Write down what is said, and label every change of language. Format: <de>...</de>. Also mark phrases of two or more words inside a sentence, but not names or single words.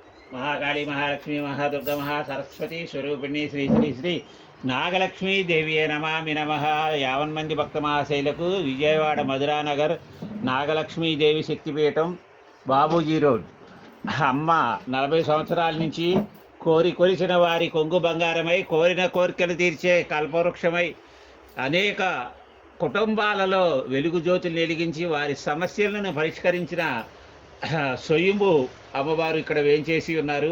<sa>महाकाली महालक्ष्मी महादुर्गा महासरस्वती स्वरूपिणी श्री श्री श्री నాగలక్ష్మీ దేవియే నమామి నమః.</sa> <te>50 మంది భక్త మహాశైలకు విజయవాడ మధురానగర్ నాగలక్ష్మీదేవి శక్తిపీఠం, బాబూజీ రోడ్. అమ్మ 40 సంవత్సరాల నుంచి కొలిచిన వారి కొంగు బంగారమై, కోరిన కోరికలు తీర్చే కల్పవృక్షమై, అనేక కుటుంబాలలో వెలుగు జ్యోతులు వెలిగించి వారి సమస్యలను పరిష్కరించిన స్వయంభు అమ్మవారు ఇక్కడ వేంచేసి ఉన్నారు.</te>